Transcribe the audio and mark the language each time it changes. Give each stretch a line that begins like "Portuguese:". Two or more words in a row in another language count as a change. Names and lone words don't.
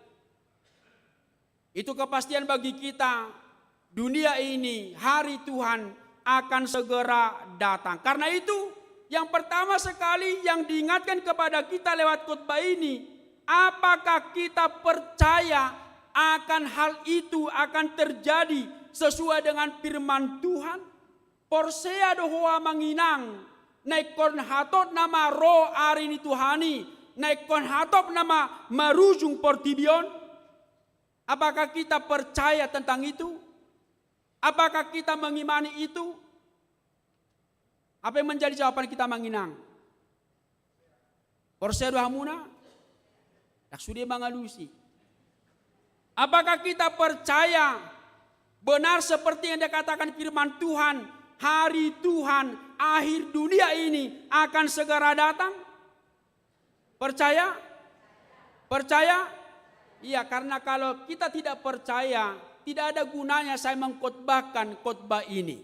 Indonesian: Itu kepastian bagi kita. Dunia ini, hari Tuhan akan segera datang. Karena itu, yang pertama sekali yang diingatkan kepada kita lewat khotbah ini, apakah kita percaya akan hal itu akan terjadi sesuai dengan firman Tuhan?
Batak Toba: Porsea dohoa manginang, naikon hatot nama roh arini Tuhani, naikon hatot nama marujung portibion.
Indonesian: Apakah kita percaya tentang itu? Apakah kita mengimani itu? Apa yang menjadi jawaban kita manginang?
Batak Toba: Porsea dohamuna, naksudi mangalusi.
Indonesian: Apakah kita percaya benar seperti yang dikatakan firman Tuhan, hari Tuhan, akhir dunia ini akan segera datang? Percaya? Percaya? Iya, karena kalau kita tidak percaya, tidak ada gunanya saya mengkhotbahkan khotbah ini.